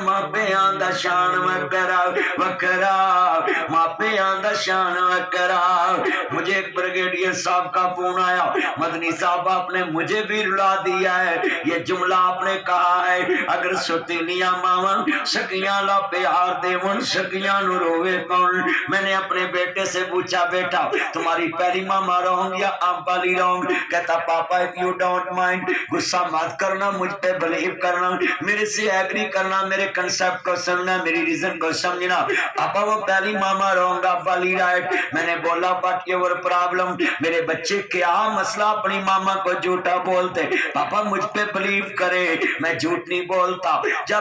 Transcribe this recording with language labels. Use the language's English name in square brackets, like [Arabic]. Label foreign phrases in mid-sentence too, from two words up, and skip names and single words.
[Punjabi] ماپیاں دا شان وکرا ماپیاں دا شان وکرا [Urdu] مجھے ایک بریگیڈیئر صاحب کا فون آیا مدنی صاحب آپ نے مجھے بھی رلا دیا ہے یہ جملہ آپ نے کہا ہے [Punjabi] اگر ستیلیاں ماواں سکیاں لا پیار دیون سکیاں نو روے کون [Urdu] میں نے اپنے بیٹے سے پوچھا بیٹا تمہاری پہلی ماما رونگ یا آپ والی رونگ کہتا پاپا [English] if you don't mind [Urdu] غصہ مت کرنا مجھ پہ بلیو کرنا میرے سے ایگری کرنا میرے کنسپٹ کو سننا میری ریزن کو سمجھنا پاپا وہ پہلی ماما رونگ آپ والی رائٹ میں نے بولا [English] but your problem [Urdu] میرے بچے کیا مسئلہ اپنی ماما کو جھوٹا بولتے پاپا مجھ پہ بلیو کرے میں جھوٹ نہیں بولتا جب